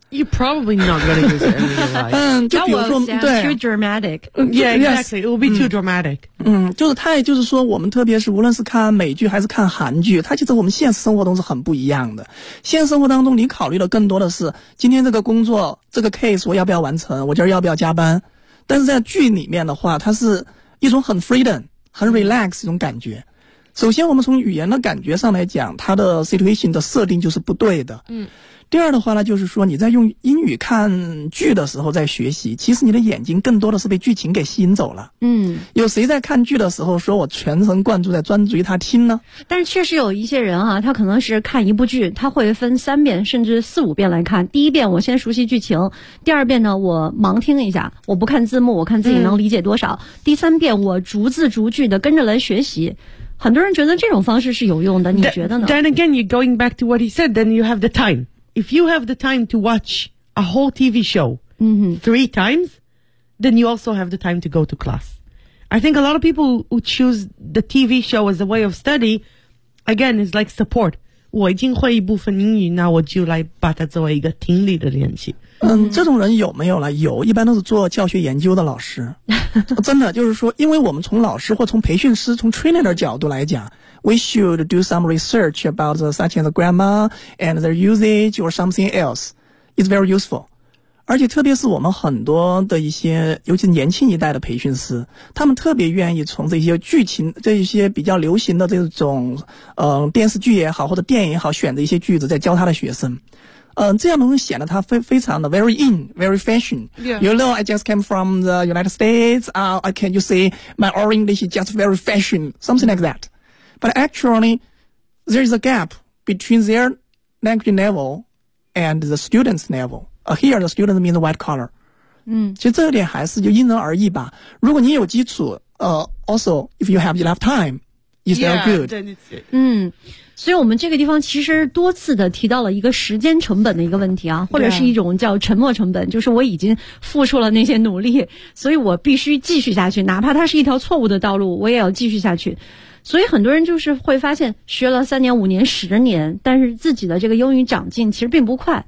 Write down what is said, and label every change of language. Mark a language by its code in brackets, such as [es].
[en] You probably not going to use it in real life. [zh] 就比如说，对 [en] ，too dramatic. Yeah, exactly. It will be too dramatic. [zh] 就是太，就是说，我们特别是无论是看美剧还是看韩剧，它其实我们现实生活中是很不一样的。现实生活当中，你考虑的更多的是今天这个工作这个 case 我要不要完成，我今儿要不要加班。但是在剧里面的话它是一种很 freedom 很 relax 一种感觉首先我们从语言的感觉上来讲它的 situation 的设定就是不对的第二的话呢就是说你在用英语看剧的时候在学习其实你的眼睛更多的是被剧情给吸引走了有谁在看剧的时候说我全神贯注在专注于他听呢但是确实有一些人啊他可能是看一部剧他会分三遍甚至四五遍来看第一遍我先熟悉剧情第二遍呢我盲听一下我不看字幕我看自己能理解多少第三遍我逐字逐句的跟着来学习很多人觉得这种方式是有用的你觉得呢 [en] Then again you're going back to what he said then you have the timeIf you have the time to watch a whole TV show three times, then you also have the time to go to class. I think a lot of people who choose the TV show as a way of study, again, is like support. [zh] 我已经会一部分英语，那我就来把它作为一个听力的练习。这种人有没有了？有，一般都是做教学研究的老师。真的，就是说，因为我们从老师或从培训师、从 trainer 的角度来讲， [en] We should do some research about such as grammar and their usage or something else. It's very useful. [zh] 而且特别是我们很多的一些尤其年轻一代的培训师，他们特别愿意从这些剧情这些比较流行的这种电视剧也好或者电影也好选择一些句子在教他的学生。这样能显得他非常的 [en] very in, very fashion.、 Yeah. You know, I just came from the United States, can you say my English is just very fashion, something like that. But actually, there is a gap between their language level and the student's level. Here, the student means white collar. [zh] 嗯，其实这一点还是就因人而异吧。如果你有基础， [en] also if you have enough time, is very good. [zh] 对对对。嗯，所以我们这个地方其实多次的提到了一个时间成本的一个问题啊，或者是一种叫沉没成本，就是我已经付出了那些努力，所以我必须继续下去，哪怕它是一条错误的道路，我也要继续下去。所以很多人就是会发现学了三年五年十年，但是自己的这个英语长进其实并不快。